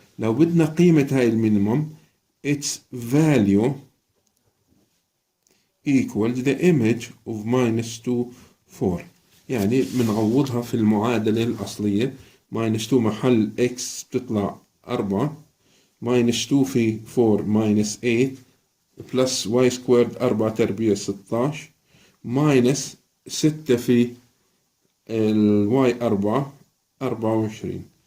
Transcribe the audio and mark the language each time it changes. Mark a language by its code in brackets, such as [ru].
[ar] لو بدنا قيمة هاي المينيموم [en] its value equals the image of minus 2 4. [ar] يعني بنعوضها في المعادلة الأصلية. [en] minus 2 [ar] محل [en] x [ar] بتطلع [en] 4 minus 2 في 4 minus 8 plus y squared 4 [ar] تربيع [en] 16 minus 6 في y 4 24.